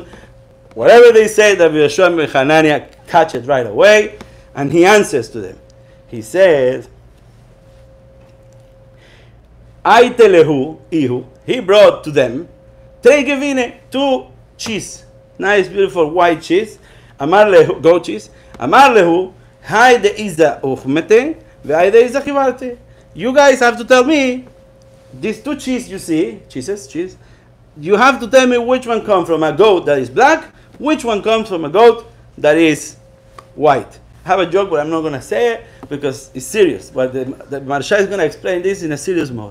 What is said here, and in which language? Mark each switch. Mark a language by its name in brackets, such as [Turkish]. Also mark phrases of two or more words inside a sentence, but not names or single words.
[English] Whatever they say, Rabbi Yoshua ben Hanania catch it right away, and he answers to them. He says, [Aramaic] אייתו להו. [English] He brought to them 3 gevine, 2 cheese, nice, beautiful white cheese. [Aramaic] אמר להו, [English] goat cheese. [Aramaic] Amar lehu, הי דעיזא אוכמתא, והי דעיזא חיוורתא. [English] You guys have to tell me, these 2 cheese you see, cheese, you have to tell me which one comes from a goat that is black, which one comes from a goat that is white. I have a joke, but I'm not going to say it because it's serious. But the Marsha is going to explain this in a serious mode.